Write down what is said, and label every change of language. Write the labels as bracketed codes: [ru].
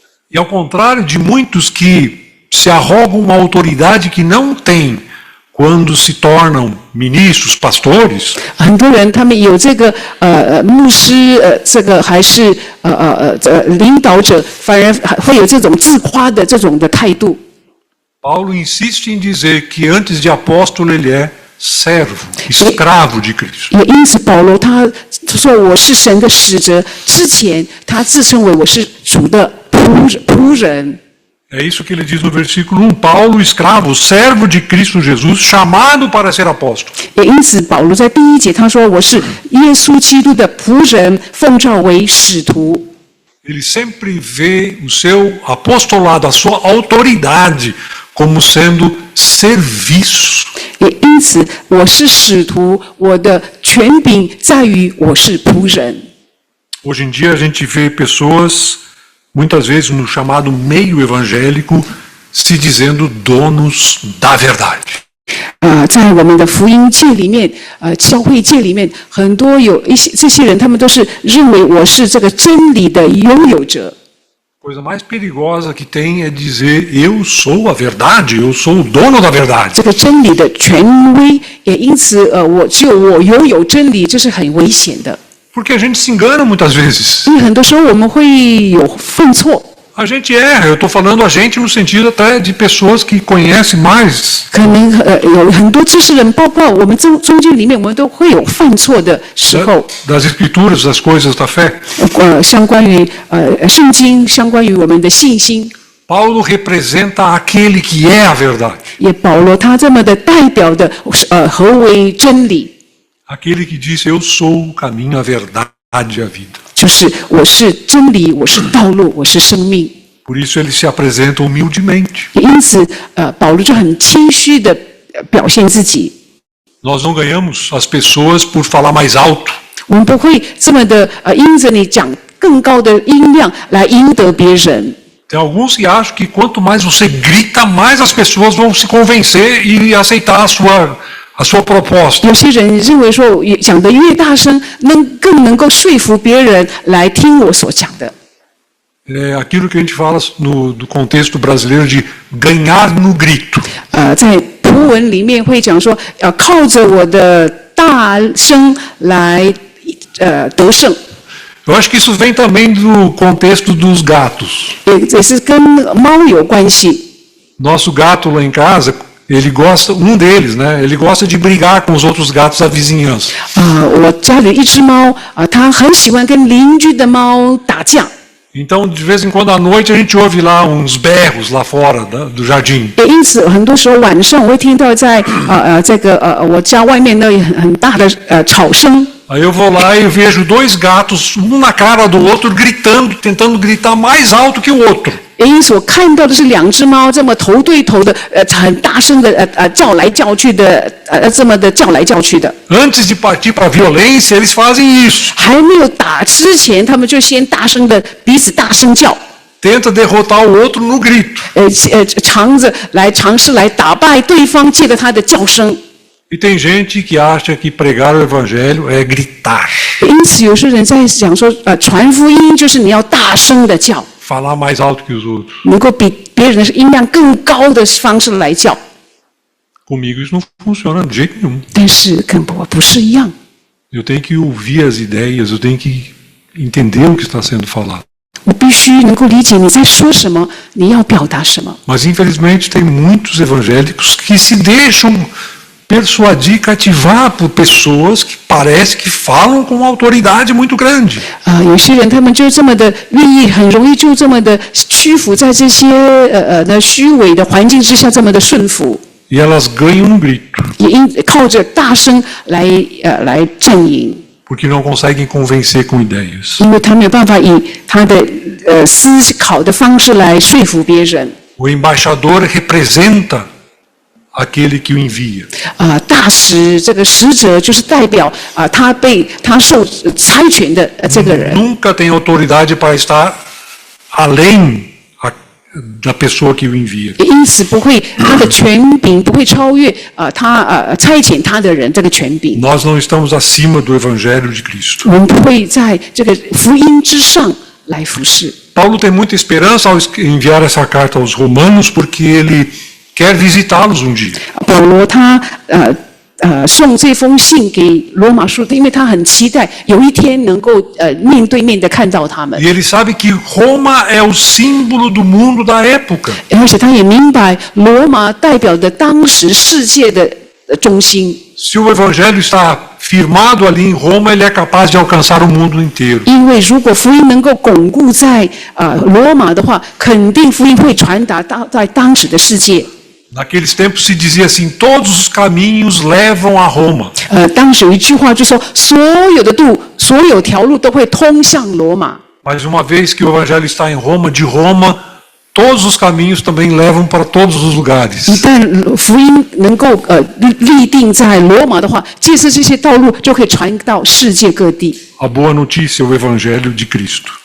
[pt] E ao contrário de muitos que se arrogam uma autoridade que não têm quando se tornam ministros, pastores, [zh] 很多人他们有这个牧师这个还是领导者，反而会有这种自夸的这种的态度。 [pt] Paulo insiste em dizer que antes de apóstolo ele é servo, escravo de Cristo. [zh] 也因此，保罗他说我是神的使者，之前他自称为我是主的仆人。 [pt] É isso que ele diz no versículo 1. Paulo, escravo, servo de Cristo Jesus, chamado para ser apóstolo. [zh] 也因此，保罗在第1节他说：“我是耶稣基督的仆人，奉召为使徒。” [pt] Ele sempre vê o seu apostolado, a sua autoridade, como sendo serviço. [zh] 也因此，我是使徒，我的权柄在于我是仆人。 [pt] Hoje em dia a gente vê pessoas, muitas vezes no chamado meio evangélico, se dizendo donos da verdade. [zh] 在我们的福音界里面，教会界里面，很多有一些这些人，他们都是认为我是这个真理的拥有者。 [pt] Coisa mais perigosa que tem é dizer eu sou a verdade, eu sou o dono da verdade. [zh] 这个真理的权威，也因此，只有我拥有真理，这是很危险的。 [pt] Porque a gente se engana muitas vezes. [zh] 因为很多时候我们会有犯错。 [pt] A gente erra, eu estou falando a gente no sentido até de pessoas que conhecem mais. [zh] 可能有很多知识人，包括我们中间里面，我们都会有犯错的时候。 [pt] Das escrituras, das coisas da fé. [zh] 相关于圣经，相关于我们的信心。 [pt] Paulo representa aquele que é a verdade. [zh] 也保罗他这么的代表的何为真理？ [pt] Aquele que diz eu sou o caminho, a verdade e a vida. [zh] 就是我是真理，我是道路，我是生命。 [pt] Por isso ele se apresenta humildemente. [zh] 也因此，保罗就很谦虚的表现自己。 [pt] Nós não ganhamos as pessoas por falar mais alto. [zh] 我们不会这么的因着你讲更高的音量来赢得别人。 [pt] Tem alguns que acham que quanto mais você grita, mais as pessoas vão se convencer e aceitar a sua proposta. [zh] 有些人认为说，讲得越大声，更能够说服别人来听我所讲的。 [pt] É aquilo que a gente fala no contexto brasileiro de ganhar no grito. [zh] 在葡文里面会讲说，要靠着我的大声来得胜。 [pt] Eu acho que isso vem também do contexto dos gatos. [zh] 也是跟猫有关系。 [pt] Nosso gato lá em casa, ele gosta, um deles, né? Ele gosta de brigar com os outros gatos da vizinhança. [zh] 我家里一只猫它很喜欢跟邻居的猫打架。 [pt] Então, de vez em quando à noite a gente ouve lá uns berros lá fora do jardim. [zh] 也因此，很多时候晚上我会听到在这个我家外面那里很大的吵声。 [pt] Aí eu vou lá e vejo dois gatos, um na cara do outro, gritando, tentando gritar mais alto que o outro. [zh] 也因此，我看到的是两只猫这么头对头的，很大声的叫来叫去的，这么的叫来叫去的。 [pt] Antes de partir para a violência, eles fazem isso. [zh] 还没有打之前，他们就先大声的彼此大声叫。 [pt] Tenta derrotar o outro no grito. [zh] 尝试来打败对方，借着他的叫声。 [pt] E tem gente que acha que pregar o evangelho é gritar. [zh] 因此，有些人在讲说，传福音就是你要大声的叫， [pt] Falar mais alto que os outros. [zh] 能够比别人的音量更高的方式来叫。 [pt] Comigo isso não funciona de jeito nenhum. [zh] 但是跟我不是一样， [pt] Eu tenho que ouvir as ideias, eu tenho que entender o que está sendo falado. [zh] 我必须能够理解你在说什么，你要表达什么。 [pt] Mas infelizmente tem muitos evangélicos que se deixam persuadir, cativar por pessoas que parece que falam com uma autoridade muito grande. [zh] 有些人他们就这么的愿意，很容易就这么的屈服在这些虚伪的环境之下，这么的顺服， [pt] E elas ganham grito, [zh] 也靠着大声来阵营， [pt] porque não conseguem convencer com ideias. [zh] 因为他没有办法以他的思考的方式来说服别人。 [pt] O embaixador representa aquele que o envia. [zh] 大使这个使者就是代表他受差遣的这个人， [pt] Nunca tem autoridade para estar além da pessoa que o envia. [zh] 因此他的权柄不会超越他差遣他的人这个权柄。 [pt] Nós não estamos acima do evangelho de Cristo. [zh] 我们不会在这个福音之上来服侍。 [pt] Paulo tem muita esperança ao enviar essa carta aos romanos, porque ele quer visitá-los um dia. [zh] 保罗他送这封信给罗马书，因为他很期待有一天能够面对面的看到他们， [pt] E ele sabe que Roma é o símbolo do mundo da época. [zh] 而且他也明白罗马代表的当时世界的中心。 [pt] Se o evangelho está firmado ali em Roma, ele é capaz de alcançar o mundo inteiro. [zh] 因为如果福音能够巩固在罗马的话，肯定福音会传达在当时的世界。 [pt] Naqueles tempos se dizia assim: todos os caminhos levam a Roma. [zh] 当时有一句话就说，所有条路都会通向罗马。 [pt] Mas uma vez que o evangelho está em Roma, de Roma, todos os caminhos também levam para todos os lugares. [zh] 一旦福音能够立定在罗马的话，借着这些道路就可以传到世界各地， [pt] A boa notícia é o evangelho de Cristo.